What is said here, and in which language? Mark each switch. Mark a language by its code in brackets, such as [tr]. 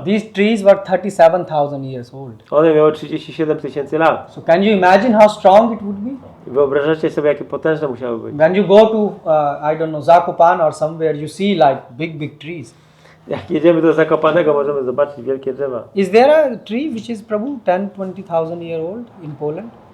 [en] These trees were 37,000 years old. [pl] One miały 37 000 lat. [en] So can you imagine how strong it would be? [pl] Wyobrażacie sobie, jakie potężne musiały być. [en] When you go to, I don't know, Zakopane or somewhere, you see like big trees. [pl] Jak jedziemy do Zakopanego, możemy zobaczyć wielkie drzewa. [en] Is there a tree which is Prabhu 10-20,000 year old in Poland?